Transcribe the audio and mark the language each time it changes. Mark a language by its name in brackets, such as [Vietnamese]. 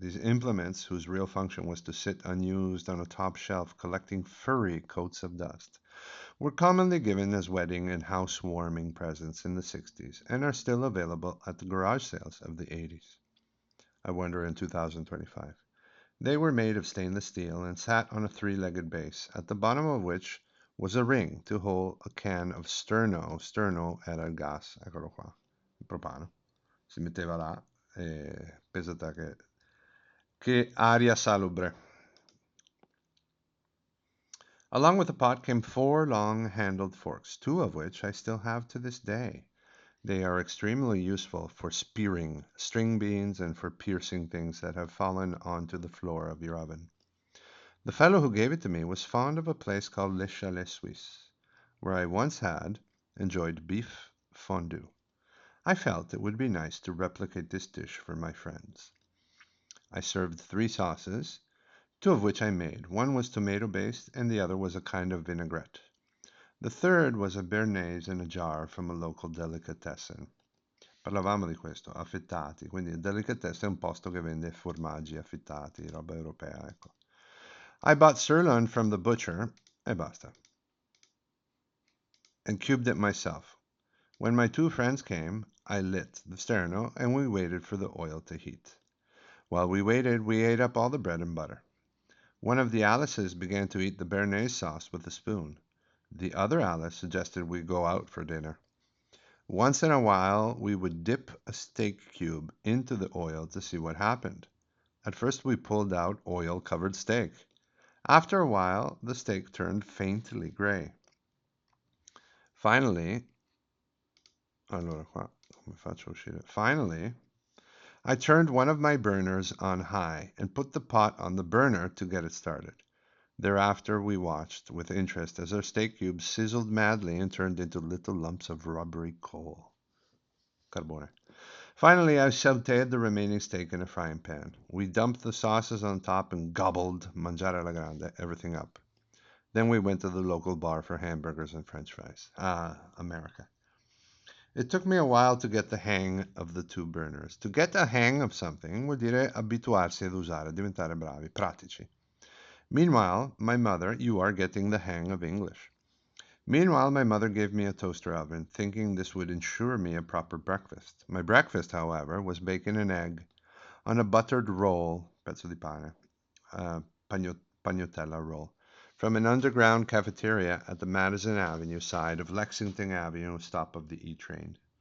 [English] These implements, whose real function was to sit unused on a top shelf collecting furry coats of dust, were commonly given as wedding and housewarming presents in the 60s and are still available at the garage sales of the 80s. I wonder in 2025. They were made of stainless steel and sat on a three-legged base, at the bottom of which was a ring to hold a can of sterno. [Italian] Sterno era il gas, eccolo qua, il propano. Si metteva là e pensate che aria salubre. [English] Along with the pot came four long-handled forks, two of which I still have to this day. They are extremely useful for spearing string beans and for piercing things that have fallen onto the floor of your oven. The fellow who gave it to me was fond of a place called Le Chalet Suisse, where I once had enjoyed beef fondue. I felt it would be nice to replicate this dish for my friends. I served three sauces, two of which I made. One was tomato based, and the other was a kind of vinaigrette. The third was a béarnaise in a jar from a local delicatessen. [Italian] Parlavamo di questo, affettati, quindi il delicatessen è un posto che vende formaggi affettati, roba europea, ecco. [English] I bought sirloin from the butcher, [Italian] e basta, [English] and cubed it myself. When my two friends came, I lit the sterno and we waited for the oil to heat. While we waited, we ate up all the bread and butter. One of the Alices began to eat the béarnaise sauce with a spoon. The other Alice suggested we go out for dinner. Once in a while, we would dip a steak cube into the oil to see what happened. At first, we pulled out oil-covered steak. After a while, the steak turned faintly gray. [Italian] Finally, allora qua, come faccio uscire? [English] Finally, I turned one of my burners on high and put the pot on the burner to get it started. Thereafter, we watched with interest as our steak cubes sizzled madly and turned into little lumps of rubbery coal. Carbone. Finally, I sauteed the remaining steak in a frying pan. We dumped the sauces on top and gobbled, [Italian] mangiare alla grande, [English] everything up. Then we went to the local bar for hamburgers and french fries. Ah, America. It took me a while to get the hang of the two burners. To get a hang of something [Italian] vuol dire abituarsi ad usare, diventare bravi, pratici. [English] Meanwhile, my mother, you are getting the hang of English. Meanwhile, my mother gave me a toaster oven, thinking this would ensure me a proper breakfast. My breakfast, however, was bacon and egg on a buttered roll, [Italian] pezzo di pane, uh, pagnotella [English] roll, from an underground cafeteria at the Madison Avenue side of Lexington Avenue, stop of the E train.